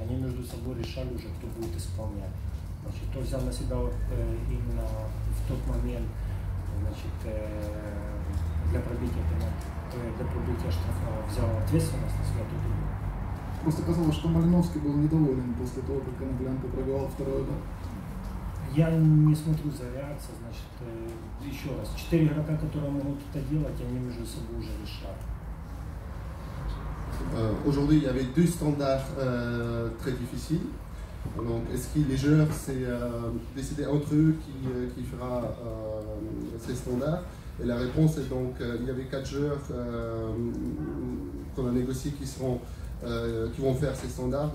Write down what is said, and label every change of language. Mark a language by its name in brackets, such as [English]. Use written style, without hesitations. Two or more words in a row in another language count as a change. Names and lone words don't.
[Russian] Они между собой решали уже, кто будет исполнять. Значит, кто взял на себя именно в тот момент, значит, для пробития штрафного взял ответственность на себя, тот и был. Просто казалось, что Малиновский был недоволен после того, как Коноплянка пробивал второй удар. Я не смотрю за реакцией, значит, еще раз, 4 игрока, которые могут это делать, они между собой уже решают. [French] Aujourd'hui, il y avait deux standards très difficiles. Donc, est-ce que les joueurs s'est décidé entre eux qui fera ces standards? Et la réponse est donc, il y avait 4 joueurs qu'on a négociés qui vont faire ces standards.